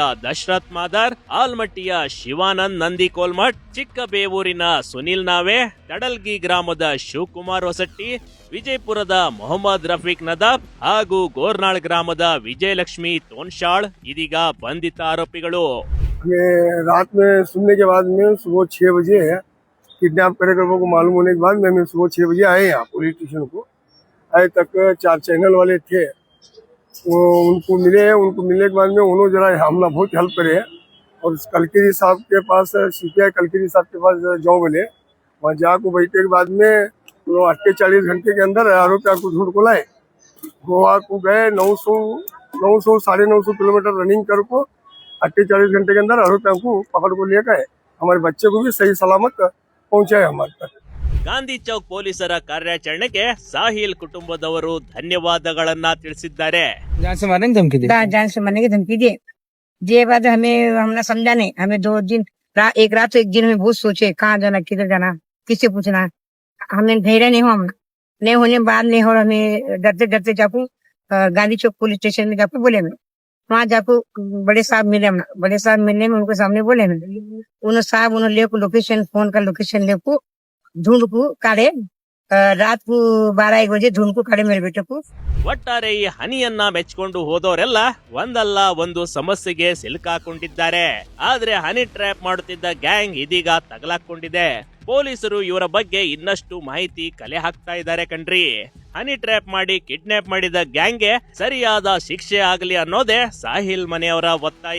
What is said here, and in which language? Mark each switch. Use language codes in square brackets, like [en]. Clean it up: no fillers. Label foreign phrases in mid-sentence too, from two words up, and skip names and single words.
[kn] ದಶರಥ್ ಮಾದರ್, ಆಲ್ಮಟ್ಟಿಯ ಶಿವಾನಂದ್ ನಂದಿಕೋಲ್ಮಠ್, ಚಿಕ್ಕಬೇವೂರಿನ ಸುನಿಲ್ ನಾವೆ, ತಡಲ್ಗಿ ಗ್ರಾಮದ ಶಿವಕುಮಾರ್ ಹೊಸಟ್ಟಿ, ವಿಜಯಪುರದ ಮೊಹಮ್ಮದ್ ರಫೀಕ್ ನದಾಬ್ ಹಾಗೂ ಗೋರ್ನಾಳ್ ಗ್ರಾಮದ ವಿಜಯಲಕ್ಷ್ಮಿ ತೋನ್ಶಾಳ್ ಇದೀಗ ಬಂಧಿತ ಆರೋಪಿಗಳು. [hi] रात में सुनने के बाद में सुबह 6 बजे किडनैप करे को मालूम होने के बाद मैं सुबह 6 बजे आए यहाँ [en] police station [hi] को। आए तक 4 चैनल वाले थे, उनको मिलने के बाद में उन्होंने जरा हमला बहुत हेल्प करे और कलकरी साहब के पास सीपीआई कलकरी साहब के पास जाओ बोले। वहाँ जाकर बैठने के बाद में 48 घंटे के अंदर आरोपी को ढूंढ को लाए। गोवा को गए 900 साढ़े 900 किलोमीटर रनिंग कर को 48 घंटे के अंदर आरोपियों को पकड़ को लेकर आए। हमारे बच्चे को भी सही सलामत पहुंचाए हमारे तक। [kn] ಗಾಂಧಿ ಚೌಕ್ ಪೊಲೀಸರ ಕಾರ್ಯಾಚರಣೆಗೆ ಸಾಹಿಲ್ ಕುಟುಂಬದವರು ಧನ್ಯವಾದಗಳನ್ನ ತಿಳಿಸಿದ್ದಾರೆ. [hi] जान से मारने की धमकी दिए। ये बात हमने समझा नहीं। हमें 2 दिन एक रात तो एक दिन में बहुत सोचे कहाँ जाना, किधर जाना, किससे पूछना। हमें धैर्य नहीं नहीं होने बाद नहीं हो, हमें डरते जाकू गांधी चौक [en] police station [hi] में जाकू बोले। मैं वहाँ जाकू बड़े साहब मिलने में उनको सामने बोले। उन्होंने ले लोकेशन, फोन का लोकेशन ले को ढूंढ को काढ़े, रात को 12-1 बजे ढूंढ को काढ़े मेरे बेटे को। [kn] ಒಟ್ಟಾರೆ ಈ ಹನಿಯನ್ನ ಮೆಚ್ಕೊಂಡು ಹೋದವರೆಲ್ಲ ಒಂದಲ್ಲ ಒಂದು ಸಮಸ್ಯೆಗೆ ಸಿಲುಕಾಕೊಂಡಿದ್ದಾರೆ. ಆದ್ರೆ [en] honey trap [kn] ಮಾಡುತ್ತಿದ್ದ ಗ್ಯಾಂಗ್ ಇದೀಗ ತಗಲಾಕೊಂಡಿದೆ. ಪೊಲೀಸರು ಇವರ ಬಗ್ಗೆ ಇನ್ನಷ್ಟು ಮಾಹಿತಿ ಕಲೆ ಹಾಕ್ತಾ ಇದ್ದಾರೆ ಕಣ್ರಿ. [en] honey trap [kn] ಮಾಡಿ ಕಿಡ್ನಾಪ್ ಮಾಡಿದ ಗ್ಯಾಂಗ್ಗೆ ಸರಿಯಾದ ಶಿಕ್ಷೆ ಆಗಲಿ ಅನ್ನೋದೇ ಸಾಹಿಲ್ ಮನೆಯವರ ಒತ್ತಾಯ.